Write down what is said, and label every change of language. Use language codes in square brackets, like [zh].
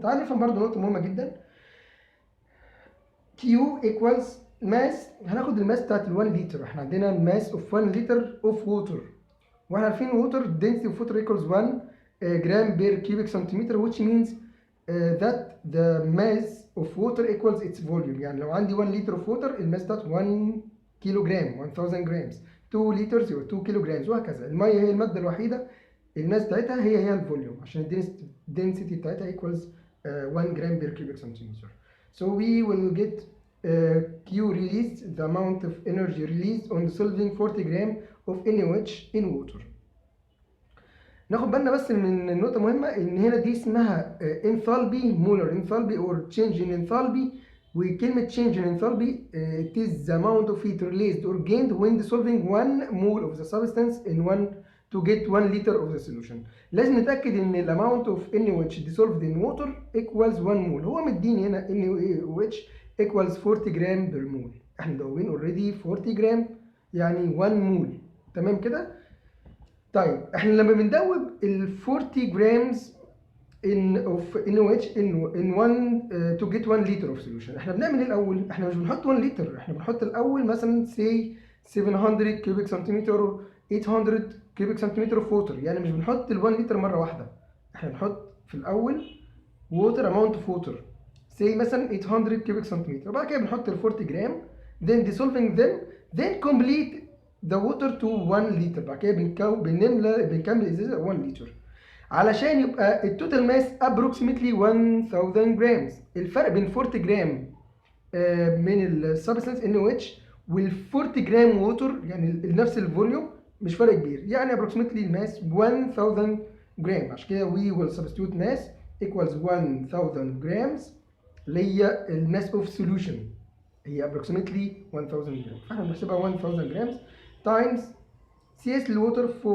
[ar] تعال نفهم برضه نقطة مهمة جدا. Q equals mass، هناخد الماس بتاعت ال 1 لتر. [en] احنا عندنا الماس of 1 لتر of water، واحنا عارفين water density of water equals 1 gram per cubic centimeter which means that the mass of water equals its volume. [ar] يعني لو عندي 1 لتر of water الماس بتاعت 1 كيلو جرام 1000 جرام، 2 لترز يبقى 2 كيلو جرام وهكذا. الميه هي الماده الوحيده الماس بتاعتها هي الفوليوم عشان الدنسيتي بتاعتها equals 1 جرام per cubic centimeter. [en] So we will get Q released, the amount of energy released on dissolving 40 gram of NaOH in water. [ar] ناخد بالنا بس من النقطة مهمة إن هنا دي اسمها enthalpy molar enthalpy or change in enthalpy. [en] وكلمة change in enthalpy it is the amount of heat released or gained when dissolving 1 mole of the substance in 1 to get 1 liter of the solution. لازم نتأكد إن ال amount of NaOH dissolved in water equals 1 mole. [ar] هو مديني هنا NaOH equals 40 جرام per mole. احنا مدوبين already 40 جرام يعني 1 mole. تمام كده؟ طيب احنا لما بندوب ال 40 جرامز of NaOH in 1 to get 1 liter of solution، احنا بنعمل ايه الاول؟ احنا مش بنحط 1 لتر، احنا بنحط الاول مثلا say 700 كيوبيك سنتيمتر 800 كيوبيك سنتيمتر of water، يعني مش بنحط ال 1 لتر مره واحده، احنا بنحط في الاول water amount of water say مثلا 800 كيوبيك سنتيمتر، وبعد كده بنحط ال 40 جرام then dissolving them then complete [en] the water to 1 liter. [ar] بعد كده بنكمل الازازه 1 لتر علشان يبقى التوتال ماس approximately 1000 جرامز. الفرق بين 40 جرام من السبستانس NaOH وال 40 جرام ووتر يعني نفس الفوليوم مش فرق كبير، يعني approximately الماس 1000 جرام. عشان كده we will substitute mass equals 1000 grams اللي هي الماس اوف solution هي approximately 1000 جرام، فاحنا بنحسبها 1000 جرامز times CS الووتر 4.18